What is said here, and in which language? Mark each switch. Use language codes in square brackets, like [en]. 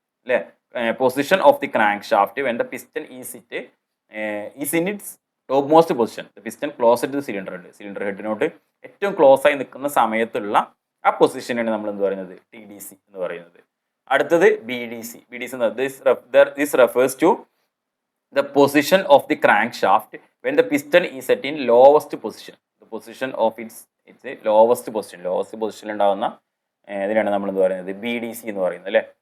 [en] അല്ലേ, position of the crankshaft when the piston is in its topmost position. The piston close to the cylinder head. [ml] Cylinder ഹെഡിനോട്ട് ഏറ്റവും close ആയി നിൽക്കുന്ന സമയത്തുള്ള ആ പൊസിഷനാണ് നമ്മൾ എന്ത് പറയുന്നത്, TDC എന്ന് പറയുന്നത്. അടുത്തത് BDC. [en] This refers to the position of the crankshaft when the piston is at in lowest position. The position of its lowest position. Lowest position [ml] ഉണ്ടാവുന്ന ഇതിനാണ് നമ്മൾ എന്ത് പറയുന്നത്, BDC എന്ന് പറയുന്നത് അല്ലേ.